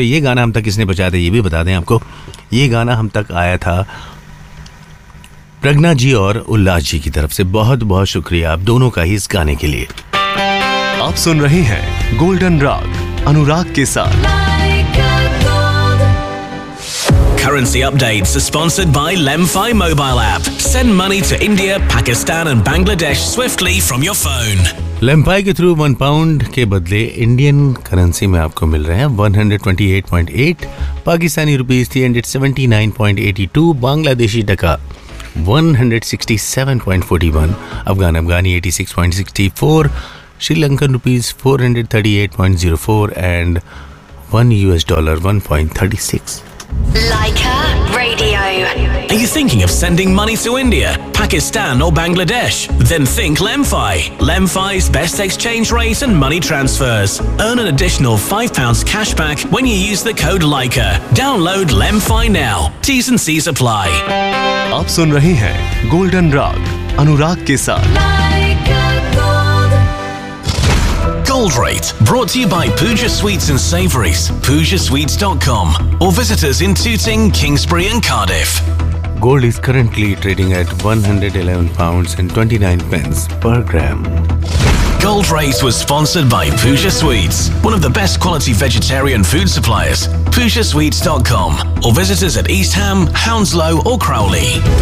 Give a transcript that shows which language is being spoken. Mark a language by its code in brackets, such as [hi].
[hi] ये गाना हम तक किसने पहुँचाया था ये भी बता दें आपको, ये गाना हम तक आया था प्रज्ञा जी और उल्लास जी की तरफ से। बहुत बहुत शुक्रिया आप दोनों का ही इस गाने के लिए। आप सुन रहे हैं गोल्डन राग अनुराग के साथ। [en] Currency updates are sponsored by LemFi mobile app. Send money to India, Pakistan and Bangladesh swiftly from your phone. [hi] LemFi के थ्रू 1 पाउंड के बदले इंडियन करेंसी में आपको मिल रहे हैं 128.8 पाकिस्तानी रुपीस, 379.82 बांग्लादेशी टका, 167.41 अफगान अफगानी, 86.64 Sri Lankan rupees, 438.04 and 1 US dollar 1.36. [en] Leica Radio. Are you thinking of sending money to India, Pakistan or Bangladesh? Then think LemFi. LemFi's best exchange rate and money transfers. Earn an additional £5 cash back when you use the code Leica. Download LemFi now. T's and C's apply. [hi] आप सुन रहे हैं golden राग अनुराग के साथ। [en] Gold Rate, brought to you by Pooja Sweets and Savories, PoojaSweets.com, or visit us in Tooting, Kingsbury and Cardiff. Gold is currently trading at £111.29 per gram. Gold Rate was sponsored by Pooja Sweets, one of the best quality vegetarian food suppliers, PoojaSweets.com, or visit us at East Ham, Hounslow or Crowley.